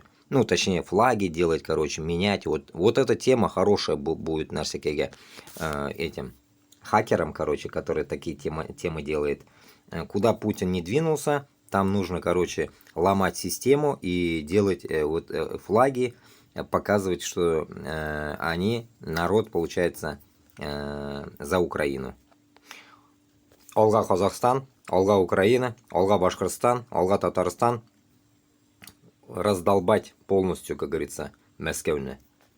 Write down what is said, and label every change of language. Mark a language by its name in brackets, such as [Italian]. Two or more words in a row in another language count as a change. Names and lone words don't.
[Russian] Ну, точнее, флаги делать, короче, менять. Вот эта тема хорошая будет на всякие этим хакерам, короче, которые такие темы делает. Куда Путин не двинулся, там нужно, короче, ломать систему и делать флаги, показывать, что они, народ, получается, за Украину. [Tatar] Алга Казахстан, алга Украина, алга Башкортостан, алга Татарстан. [Russian] Раздолбать полностью, как говорится, Москву.